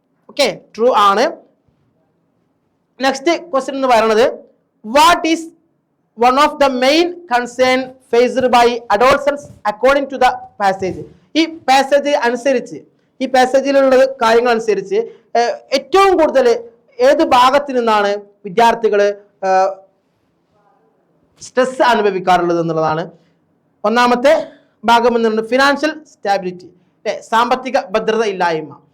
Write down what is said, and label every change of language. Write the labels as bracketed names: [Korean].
[Malayalam] Okay, true ആണ്. Next question എന്ന് പറയുന്നത് [English] What is one of the main concern faced by adolescents according to the passage. [Malayalam] ഈ passage അനുസരിച്ച്, ഈ പാസേജിലുള്ള കാര്യങ്ങൾ അനുസരിച്ച് ഏറ്റവും കൂടുതൽ ഏത് ഭാഗത്തു നിന്നാണ് വിദ്യാർത്ഥികൾ സ്ട്രെസ് അനുഭവിക്കാറുള്ളത് എന്നുള്ളതാണ്. ഒന്നാമത്തെ ഭാഗം എന്നുള്ളത് ഫിനാൻഷ്യൽ സ്റ്റാബിലിറ്റി, സാമ്പത്തിക ഭദ്രത ഇല്ലായ്മ.